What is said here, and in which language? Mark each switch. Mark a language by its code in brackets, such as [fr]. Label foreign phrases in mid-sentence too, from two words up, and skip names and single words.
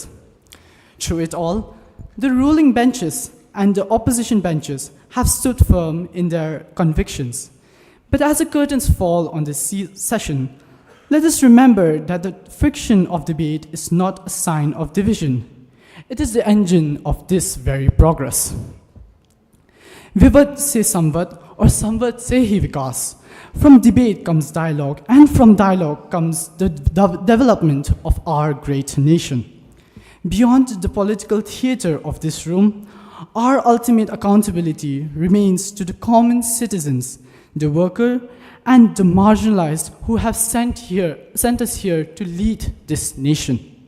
[en] Through it all, the ruling benches and the opposition benches have stood firm in their convictions. But as the curtains fall on this session, let us remember that the friction of debate is not a sign of division. It is the engine of this very progress. [hi] विवाद से संवाद और संवाद से ही विकास. [en] From debate comes dialogue, and from dialogue comes the development of our great nation. Beyond the political theater of this room, our ultimate accountability remains to the common citizens, the worker, and the marginalized who have sent us here to lead this nation.